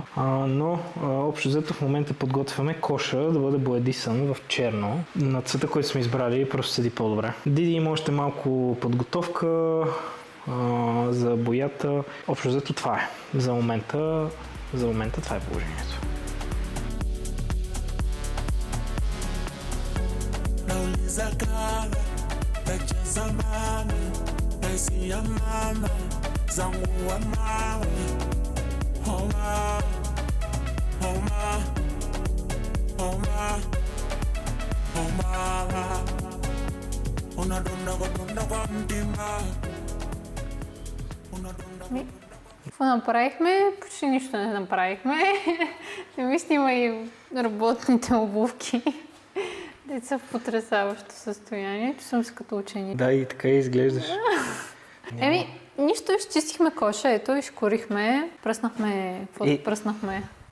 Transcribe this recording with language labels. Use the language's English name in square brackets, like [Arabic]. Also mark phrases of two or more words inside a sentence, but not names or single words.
[Bulgarian] Но общо взето в момента подготвяме коша да бъде боядисан в черно. На цвета, който сме избрали, просто седи по-добре. Диди има още малко подготовка за боята. Общо взето това е. За момента това е положението. [Swahili] Nauliza kala, nacheza mama, naisi ya mama, zangu wa mama, homa, homa, homa, homa, unadunda kwa mtima, unadunda. [Bulgarian] Какво направихме? Почти нищо не направихме. Не ми снима и работните обувки. Деца в потресаващо състояние. Че съм си като ученик. Да, и така изглеждаш. Нищо, изчистихме коша, ето, изкорихме, пръснахме, каквото пръснахме.